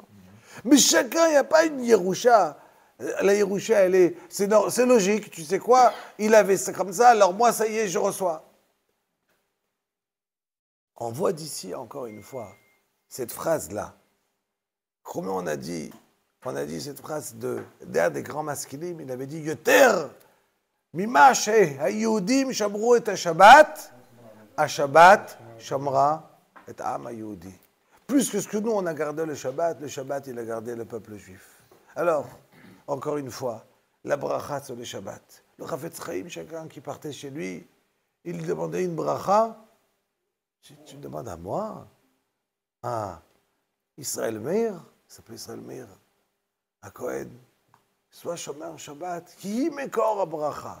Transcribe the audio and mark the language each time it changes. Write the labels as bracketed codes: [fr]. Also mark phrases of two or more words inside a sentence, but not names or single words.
[fr] Mais chacun, il n'y a pas une Yerusha. La Yerusha, c'est logique, tu sais quoi, il avait ça comme ça, alors moi, ça y est, je reçois. On voit d'ici, encore une fois, cette phrase-là. Comment on a dit cette phrase d'un des grands masculins, il avait dit, [he] יותר ממש היהודים שמרו את שבת שבת שמרה את עם היהודי. [fr] Plus que ce que nous, on a gardé le Shabbat, il a gardé le peuple juif. Alors, encore une fois, la bracha sur le Shabbat. Le Chafetz Chaim, chacun qui partait chez lui, il demandait une bracha. Tu me demandes à moi, à Israël Meir, il s'appelait Israël Meir, à Cohen, soit [he] שומר שבת, [fr] qui [he] מקור ברכה?